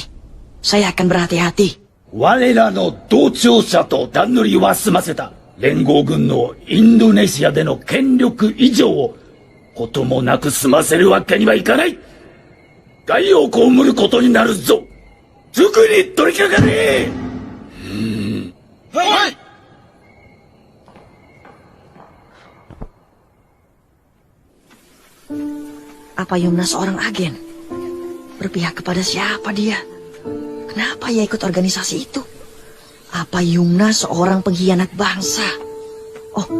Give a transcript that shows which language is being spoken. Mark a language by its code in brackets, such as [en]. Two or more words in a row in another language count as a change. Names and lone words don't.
[id] Saya akan berhati-hati. [ja] 我らの同調者と段取りは済ませた。連合軍のインドネシアでの権力移譲をこともなく済ませるわけにはいかない。害を被ることになるぞ。すぐに取り掛かれ。はい。 [id] Apa Yumna seorang agen? Berpihak kepada siapa dia? Kenapa ia ikut organisasi itu? Apa Yumna seorang pengkhianat bangsa?